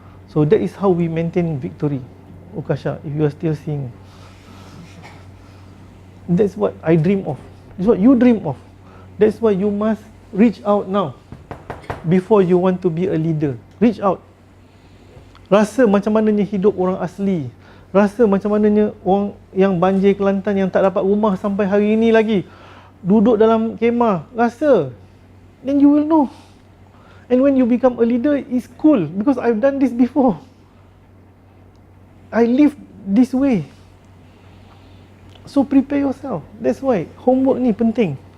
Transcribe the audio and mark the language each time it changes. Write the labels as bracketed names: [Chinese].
[English] So that is how we maintain victory. Ukasha, if you are still seeing, that's what I dream of. That's what you dream of. That's why you must reach out now before you want to be a leader. Reach out. [Malay] Rasa macam mananya hidup orang asli. Rasa macam mananya orang yang banjir Kelantan yang tak dapat rumah sampai hari ini lagi, duduk dalam kemah. Rasa, [English] then you will know. And when you become a leader, it's cool because I've done this before. I live this way. So prepare yourself. That's why homework [Malay] ni penting.